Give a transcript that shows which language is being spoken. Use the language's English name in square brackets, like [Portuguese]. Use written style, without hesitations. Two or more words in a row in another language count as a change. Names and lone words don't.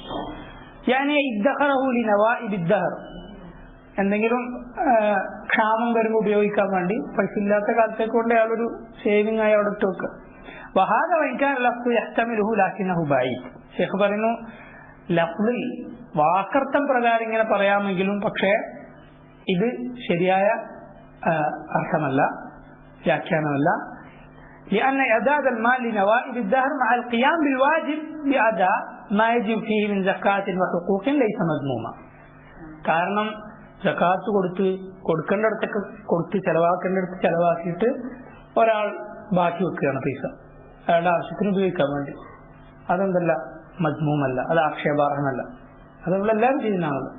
[Malayalam] എന്തെങ്കിലും ക്ഷാമം വരുമ്പോൾ ഉപയോഗിക്കാൻ വേണ്ടി പൈസ ഇല്ലാത്ത കാലത്തേക്ക് കൊണ്ട് അയാളൊരു സേവിങ് ആയി അവിടെ ഇട്ട് വെക്കുക. വഹാദ വഹിക്കാൻ ഷെയ്ഖ് പറയുന്നു, ലഫ്ളിൽ വാക്കർത്ഥം പ്രകാരം ഇങ്ങനെ പറയാമെങ്കിലും പക്ഷേ ഇത് ശരിയായ അർത്ഥമല്ല, വ്യാഖ്യാനമല്ല. [Arabic] لأن إعداد المال لنوائب الدهر مع القيام بالواجب بأداء ما يجب فيه من زكاة وحقوق ليس مذموما. [Malayalam] കാരണം സക്കാത്ത് കൊടുക്കേണ്ടടുത്തൊക്കെ കൊടുത്ത് ചെലവാക്കേണ്ടടുത്ത് ചെലവാക്കിയിട്ട് ഒരാൾ ബാക്കി വെക്കുകയാണ് പൈസ അയാളുടെ ആവശ്യത്തിന് ഉപയോഗിക്കാൻ വേണ്ടി. അതെന്തല്ല, മദ്മൂമല്ല, അത് ആക്ഷേപാർഹമല്ല. അത് നമ്മളെല്ലാവരും ചെയ്യുന്നതാണല്ലോ.